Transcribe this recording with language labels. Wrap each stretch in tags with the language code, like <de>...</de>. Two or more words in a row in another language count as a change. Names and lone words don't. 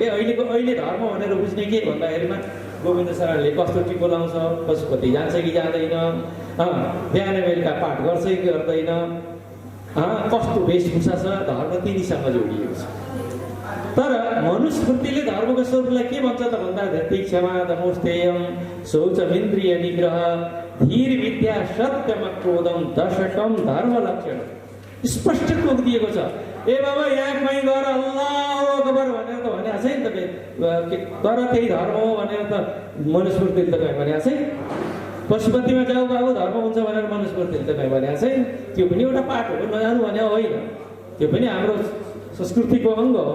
<ne>अहिले धर्म भनेर बुझ्ने के भन्दाखेरिमा गोविन्द शरणले कस्तो टिको लाउँछ, पशुपति जान्छ कि जाँदैन, बिहान बेलुका पाठ गर्छ कि गर्दैन, कस्तो वेशभूषा छ, धर्म तिनीसँग जोडिएको छ। तर मनुस्मृतिले धर्मको स्वरूपलाई के भन्छ त भन्दा</ne> <sa>धृति क्षमा दमोस्तेयम शौचमिन्द्रिय निग्रह धीर विद्या सत्यम क्रोधम दशकम धर्म लक्षण</sa> <ne>स्पष्ट तोकिदिएको छ। ए बाबा यहाँ कहीँ गएर</ne> <ar>الله أكبر</ar> <ne>भनेर त भनेको छैन त, तर त्यही धर्म हो भनेर त मनुस्मृतिले त कहीँ भनेको छैन। पशुपतिमा जाऊ बाबु धर्म हुन्छ भनेर मनुस्मृतिले त कहीँ भनेको छैन। त्यो पनि एउटा पाठ हो, नजानु भने होइन, त्यो पनि हाम्रो संस्कृतिको अङ्ग हो।</ne>